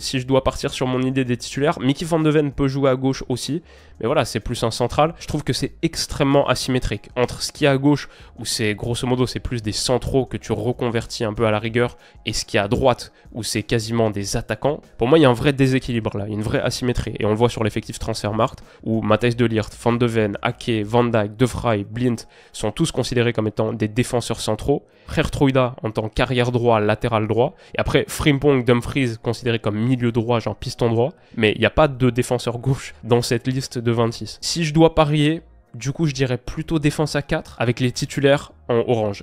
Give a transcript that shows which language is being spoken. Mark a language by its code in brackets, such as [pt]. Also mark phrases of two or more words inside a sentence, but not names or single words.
[fr] Si je dois partir sur mon idée des titulaires, Mickey van de Ven peut jouer à gauche aussi, mais voilà, c'est plus un central. Je trouve que c'est extrêmement asymétrique entre ce qu'il y a à gauche, où c'est grosso modo c'est plus des centraux que tu reconvertis un peu à la rigueur, et ce qu'il y a à droite, où c'est quasiment des attaquants. Pour moi, il y a un vrai déséquilibre là, une vraie asymétrie, et on le voit sur l'effectif Transfermarkt, où Matthijs de Ligt, Van de Ven, Ake, Van Dijk, De Vrij, Blind sont tous considérés comme étant des défenseurs centraux. Geertruida en tant qu'arrière droit, latéral droit, et après Frimpong, Dumfries considérés comme milieu droit, genre piston droit, mais il n'y a pas de défenseur gauche dans cette liste de 26. Si je dois parier, du coup je dirais plutôt défense à 4 avec les titulaires en orange.